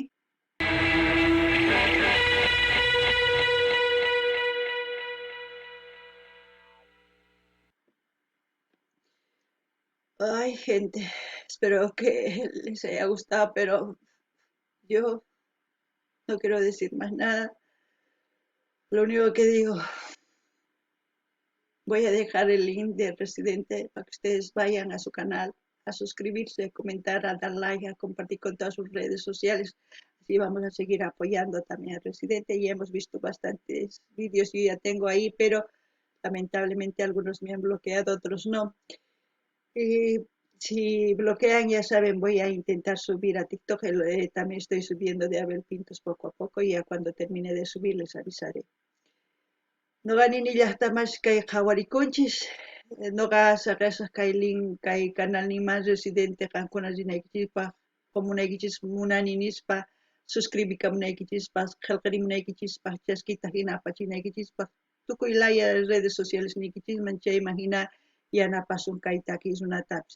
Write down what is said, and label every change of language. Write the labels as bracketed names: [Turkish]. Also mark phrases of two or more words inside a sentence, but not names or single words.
[Spanish] Ay, gente, espero que les haya gustado, pero yo no quiero decir más nada. Lo único que digo, voy a dejar el link del Residente para que ustedes vayan a su canal, a suscribirse, a comentar, a dar like, a compartir con todas sus redes sociales. Así vamos a seguir apoyando también al Residente. Ya hemos visto bastantes vídeos, yo ya tengo ahí, pero lamentablemente algunos me han bloqueado, otros no. Si bloquean, ya saben, voy a intentar subir a TikTok. También estoy subiendo de Abel Pintos poco a poco y ya cuando termine de subir les avisaré. [Quechua] Noqa nini llaqtamash kay qhawarikunchis, noqa saqasaq kay link kay canal niman Residente qankuna rinaykichikpaq, comunaykichis munani nispa, suscribikamunaykichispaq, qillqarimunaykichispaq, chaskita hina apachinaykichispaq, tukuy laya [Spanish] redes sociales [Quechua] niykichisman chayman hina yanapasun kay takiq runatapis.